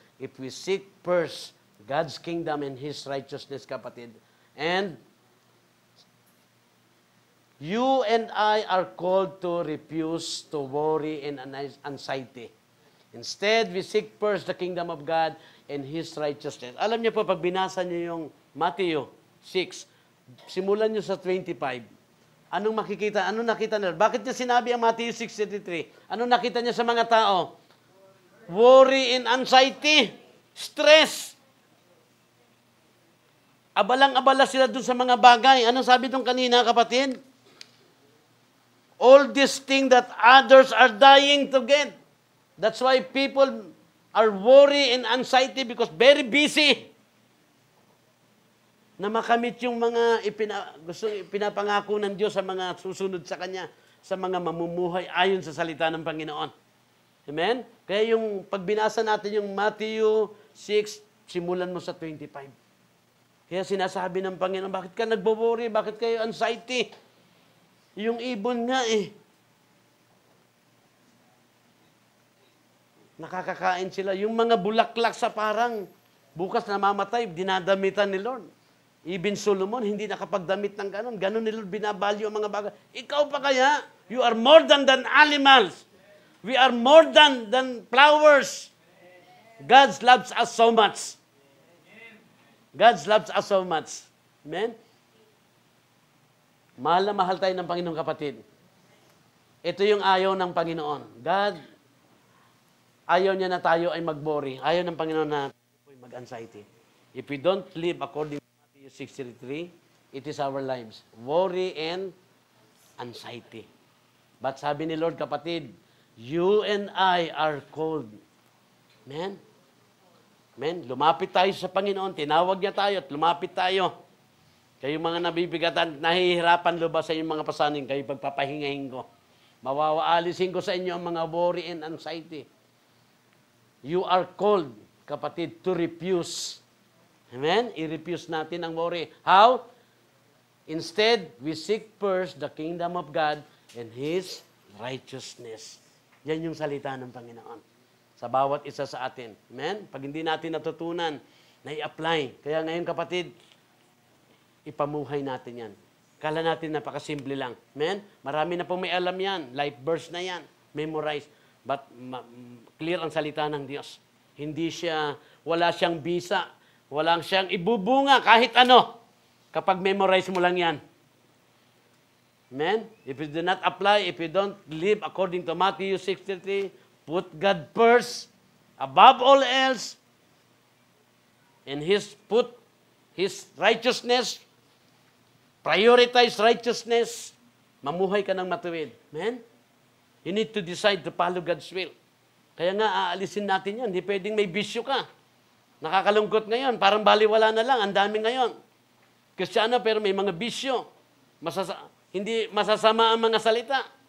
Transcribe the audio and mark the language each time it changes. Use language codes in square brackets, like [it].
[en] If we seek first God's kingdom and His righteousness, kapatid. And you and I are called to refuse to worry and anxiety. Instead, we seek first the kingdom of God and His righteousness. [tl] Alam niyo po, pag binasa niyo yung Matthew 6, simulan niyo sa 25, anong makikita? Anong nakita niyo? Bakit niya sinabi ang Matthew 6:33? Anong nakita niya sa mga tao? [en] Worry and anxiety. Stress. [tl] Abalang-abala sila dun sa mga bagay. Anong sabi dun kanina, kapatid? [en] All these things that others are dying to get. That's why people are worry and anxiety because very busy [tl] na makamit yung mga pinapangako ng Diyos sa mga susunod sa Kanya, sa mga mamumuhay ayon sa salita ng Panginoon. Amen? Kaya yung pagbinasa natin yung Matthew 6, simulan mo sa 25. Kaya sinasabi ng Panginoon, bakit ka nagbo-worry? Bakit kayo anxiety? Yung ibon nga nakakakain sila. Yung mga bulaklak sa parang bukas namamatay, dinadamitan ni Lord. Even Solomon, hindi nakapagdamit ng ganon. Ganon ni Lord, binabalyo ang mga bagay. Ikaw pa kaya? [en] You are more than animals. We are more than flowers. God loves us so much. God loves us so much. Amen? [tl] Mahal na mahal tayo ng Panginoong, kapatid. Ito yung ayaw ng Panginoon. God, ayaw niya na tayo ay mag-worry. Ayaw ng Panginoon na tayo ay mag-anxiety. [en] If we don't live according to Matthew 6:33, it is our lives. Worry and anxiety. But [tl] sabi ni Lord, kapatid, [en] you and I are called. Amen? Amen? [tl] Lumapit tayo sa Panginoon. Tinawag niya tayo at lumapit tayo. Kayong mga nabibigatan, nahihirapan lubas sa inyong mga pasaning, kayo pagpapahingahin ko. Mawawaalisin ko sa inyo ang mga worry and anxiety. [en] You are called, kapatid, to refuse. Amen? [tl] I-refuse natin ang worry. [en] How? Instead, we seek first the kingdom of God and His righteousness. [tl] Yan yung salita ng Panginoon sa bawat isa sa atin. Amen? Pag hindi natin natutunan, na i-apply. Kaya ngayon, kapatid, ipamuhay natin yan. Kala natin napakasimple lang. Amen? Marami na pong may alam yan. Life verse na yan. Memorize. But clear ang salita ng Diyos. Hindi siya, wala siyang bisa. Walang siyang ibubunga kahit ano. Kapag memorize mo lang yan. Amen? [en] If you do not apply, if you don't live according to Matthew 6:33, put God first, above all else, and put His righteousness, prioritize righteousness, [tl] mamuhay ka ng matuwid. [en] Amen? You need to decide to follow God's will. [tl] Kaya nga, aalisin natin yan. Hindi pwedeng may bisyo ka. Nakakalungkot ngayon. Parang baliwala na lang. Ang dami ngayon. Kristiyano, pero may mga bisyo. Hindi masasama ang mga salita.